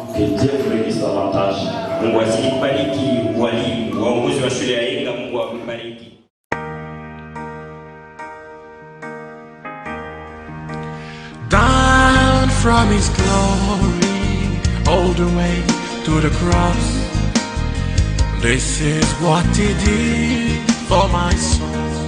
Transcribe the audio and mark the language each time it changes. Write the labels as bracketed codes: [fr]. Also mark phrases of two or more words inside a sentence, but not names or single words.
[fr] Que Dieu vous bénisse davantage. [sw] Mungu azidi kubariki walimu, waongozi wa shule ya Yenga. Mungu awabariki. [en] Down from His glory, all the way to the cross. This is what He did for my soul.